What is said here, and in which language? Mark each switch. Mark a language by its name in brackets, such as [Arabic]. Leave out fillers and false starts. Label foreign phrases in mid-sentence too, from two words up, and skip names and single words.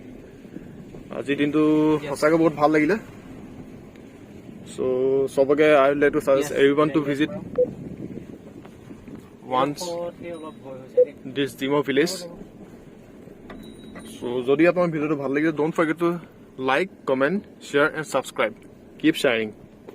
[Assamese] আজি দিনটো সঁচাকৈ বহুত ভাল লাগিলে [English] so সবকে I would like to suggest everyone to visit once this Dimow village. So [Assamese] যদি আপোনাৰ ভিডিওটো ভাল লাগিলে [English] don't forget to like, comment, share and subscribe. Keep sharing.